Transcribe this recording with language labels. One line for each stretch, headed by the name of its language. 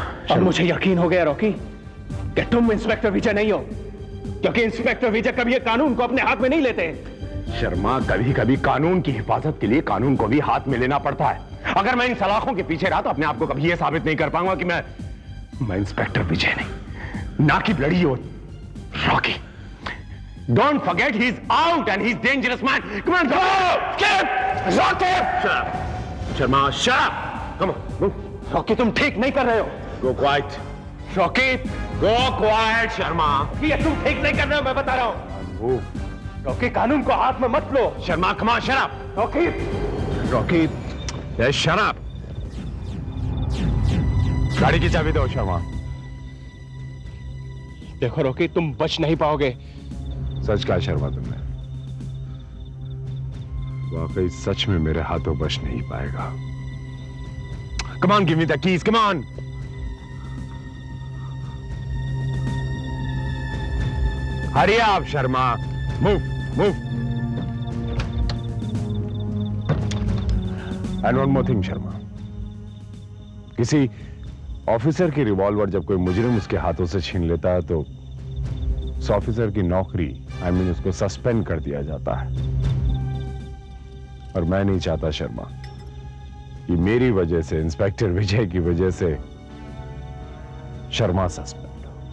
Hindi: और मुझे यकीन हो गया रॉकी कि तुम इंस्पेक्टर विजय नहीं हो, क्योंकि इंस्पेक्टर विजय कभी कानून को अपने हाथ में नहीं लेते। शर्मा, कभी कभी कानून की हिफाजत के लिए कानून को भी हाथ में लेना पड़ता है। अगर मैं इन सलाखों के पीछे रहा तो अपने आप को कभी यह साबित नहीं कर पाऊंगा कि मैं इंस्पेक्टर विजय नहीं, ना कि bloody Rocky.
English: Don't forget, he's out and he's dangerous man. Come on, go! Skip! Rocky! Shut up. Sharma, shut up! Come on, move.
Hindi: Rocky, तुम ठीक नहीं कर रहे हो.
English: Go quiet. Rocky, go quiet, Sharma.
Hindi: ये तुम ठीक नहीं कर रहे हो, मैं बता रहा हूँ.
English: Move.
Hindi: Rocky, कानून को हाथ में मत लो.
English: Sharma, come on, shut up. Rocky. Rocky, yes, shut up.
Hindi: गाड़ी की चाबी दो, शर्मा. देखो रॉकी, तुम बच नहीं पाओगे. सच कहा शर्मा तुमने, वाकई सच में मेरे हाथों बच नहीं पाएगा.
English: Come on, give me the keys, come on. Hurry up, Sharma. Move, move. And one more thing, Sharma.
Hindi: किसी ऑफिसर की रिवॉल्वर जब कोई मुजरिम उसके हाथों से छीन लेता है तो उस ऑफिसर की नौकरी, उसको सस्पेंड कर दिया जाता है. और मैं नहीं चाहता शर्मा कि मेरी वजह से, इंस्पेक्टर विजय की वजह से शर्मा सस्पेंड हो.